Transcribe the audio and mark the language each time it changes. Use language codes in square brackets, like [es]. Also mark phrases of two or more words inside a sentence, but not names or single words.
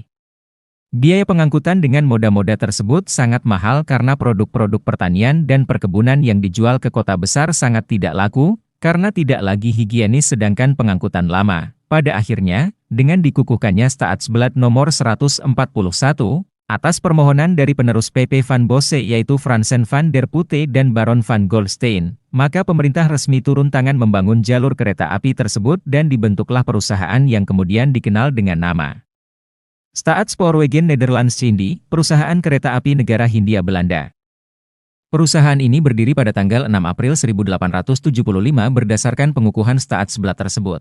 [id] Biaya pengangkutan dengan moda-moda tersebut sangat mahal karena produk-produk pertanian dan perkebunan yang dijual ke kota besar sangat tidak laku, karena tidak lagi higienis sedangkan pengangkutan lama. Pada akhirnya, dengan dikukuhkannya Staatsblad nomor 141, atas permohonan dari penerus PP Van Bosse yaitu Fransen van der Putte dan Baron van Goldstein, maka pemerintah resmi turun tangan membangun jalur kereta api tersebut dan dibentuklah perusahaan yang kemudian dikenal dengan nama Staatspoorwegen Nederlands Indi, perusahaan kereta api negara Hindia Belanda. Perusahaan ini berdiri pada tanggal 6 April 1875 berdasarkan pengukuhan Staatsblad tersebut.